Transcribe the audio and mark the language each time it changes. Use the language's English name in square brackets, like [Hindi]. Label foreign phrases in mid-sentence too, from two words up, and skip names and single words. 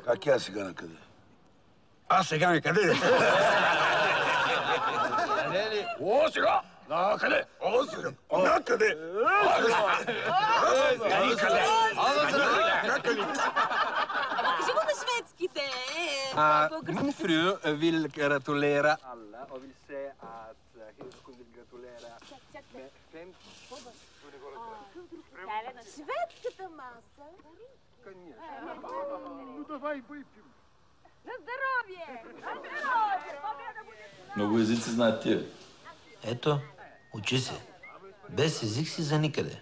[Bulgarian] А тя сега на къде? Аз сега на къде? О, сега! На къде? О, сега! На къде? Кажи го на шведските. [Swedish] Min fru vill gratulera alla och vill säga att hon vill gratulera med 5... [Bulgarian] На шведската маса. [Russian] Ну давай выпьем. На здоровье! [Bulgarian] Много езици знаят тия. Ето, учи се. Без език си за никъде.